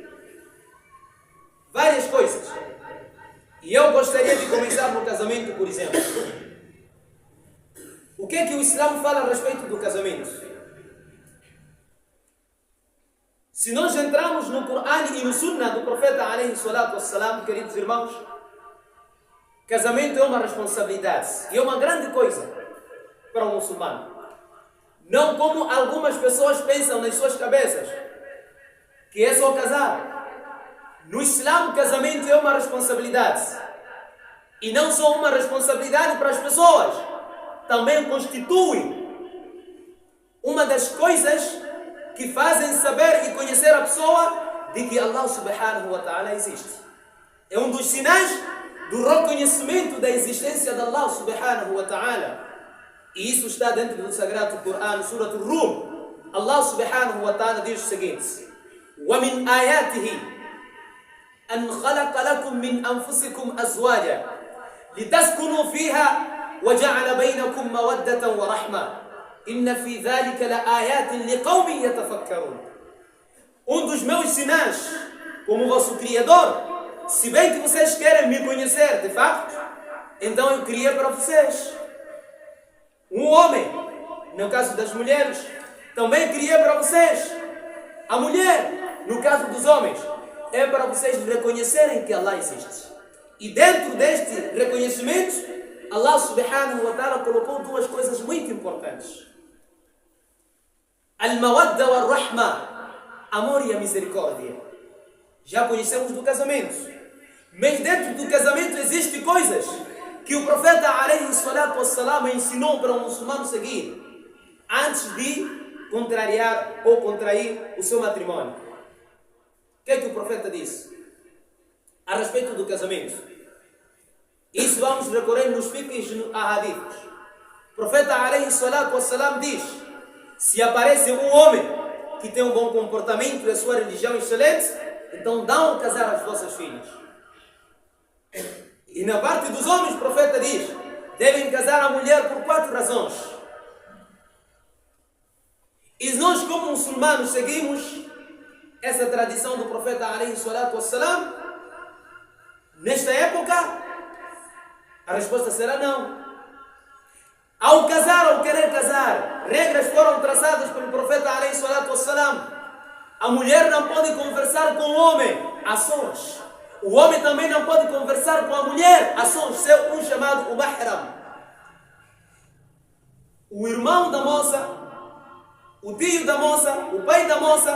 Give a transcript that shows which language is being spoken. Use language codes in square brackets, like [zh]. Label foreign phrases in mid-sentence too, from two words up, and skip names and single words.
[pt] Várias coisas. E eu gostaria de começar no casamento, por exemplo. O que é que o Islã fala a respeito do casamento? Se nós entrarmos no Corão e no Sunnah do profeta [ar] عليه الصلاة والسلام, [pt] queridos irmãos, casamento é uma responsabilidade e é uma grande coisa para um muçulmano. Não como algumas pessoas pensam nas suas cabeças, que é só casar. No Islã, casamento é uma responsabilidade. E não só uma responsabilidade para as pessoas, também constitui uma das coisas que fazem saber e conhecer a pessoa de que Allah [ar] سبحانه وتعالى [pt] existe. É um dos sinais do reconhecimento da existência de Allah [ar] سبحانه وتعالى. [pt] E isso está dentro do Sagrado Corão, Surat Al-Rum. Allah [ar] سبحانه وتعالى [pt] diz o seguinte: [ar] وَمِنْ آيَاتِهِ أَنْ خَلَقَ لَكُمْ مِنْ أَنفُسِكُمْ أَزْوَاجًا لِتَسْكُنُوا فِيهَا وَجَعَلَ بَيْنَكُمْ مَوَدَّةً وَرَحْمَةً إِنَّ فِي ذَلِكَ لَآيَاتٍ لِقَوْمٍ يَتَفَكَّرُونَ. [pt] Um dos meus sinais como vosso Criador, se bem que vocês querem me conhecer de facto, então eu criei para vocês um homem. No caso das mulheres, também criei para vocês a mulher. No caso dos homens, é para vocês reconhecerem que Allah existe. E dentro deste reconhecimento, Allah [ar] سبحانه وتعالى [pt] colocou duas coisas muito importantes: [ar] المودة والرحمة, [pt] amor e a misericórdia. Já conhecemos do casamento, mas dentro do casamento existem coisas que o profeta [ar] عليه الصلاة والسلام [pt] ensinou para um muçulmano seguir antes de contrariar ou contrair o seu matrimônio. O que é que o profeta disse a respeito do casamento? Isso vamos recorrer nos fiqhs e nos ahadiths. O profeta [ar] عليه الصلاة والسلام [pt] diz: se aparece um homem que tem um bom comportamento e a sua religião excelente, então dão a casar as vossas filhas. E na parte dos homens, o profeta diz: devem casar a mulher por 4 razões. E nós, como muçulmanos, seguimos essa tradição do profeta [ar] عليه الصلاة والسلام [pt] nesta época? A resposta será não. Ao casar ou querer casar, regras foram traçadas pelo profeta [ar] عليه الصلاة والسلام. [pt] A mulher não pode conversar com o homem a sós. O homem também não pode conversar com a mulher a sós, ser um chamado o mahram. o irmão da moça, o tio da moça, o pai da moça.